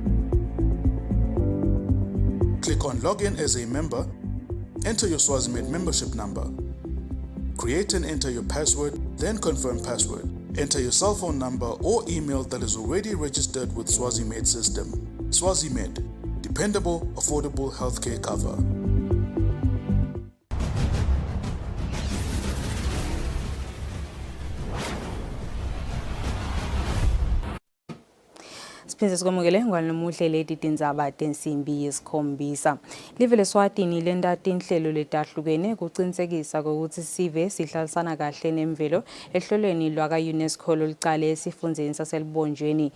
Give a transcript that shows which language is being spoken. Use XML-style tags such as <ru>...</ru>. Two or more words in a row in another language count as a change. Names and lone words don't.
<en>Click on Login as a member, enter your SwaziMed membership number. Create and enter your password, then confirm password. Enter your cell phone number or email that is already registered with SwaziMed system. SwaziMed, dependable, affordable healthcare cover.</en> <ss>Siphinde sikwamukele ngwalomuhle leti Tindzaba tensimbi yesikhombisa. Live leSwatini lentata inhlelo letahlukene kucinisekisa ukuthi sive sihlalisana kahle nemvelo ehlelweni lwaka UNESCO lolicale esifundzeni saselibonjweni.</ss>